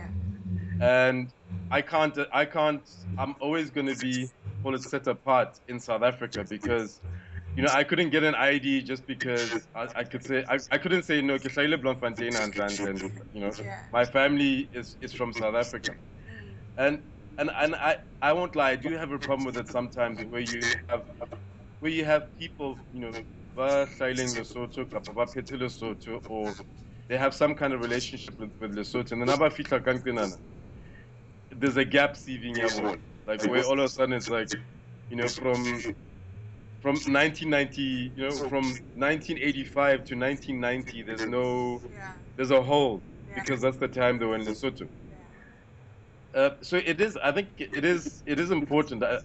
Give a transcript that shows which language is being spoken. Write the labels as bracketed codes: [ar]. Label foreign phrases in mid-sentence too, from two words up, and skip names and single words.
[en] And I'm always going to be set apart in South Africa because I couldn't get an ID just because I could say I couldn't say no because I live in Bloemfontein and my family is from South Africa. And I won't lie, I do have a problem with it sometimes where you have people, [st] ba hlahileng Lesotho kapa ba phetse Lesotho, [en] or they have some kind of relationship with Lesotho, and then [st] aba fihla ka nqenana, [en] there's a gap CV, like where all of a sudden it's like, from from 1990, from 1985 to 1990, there's a hole because that's the time they were in Lesotho. So I think it is important.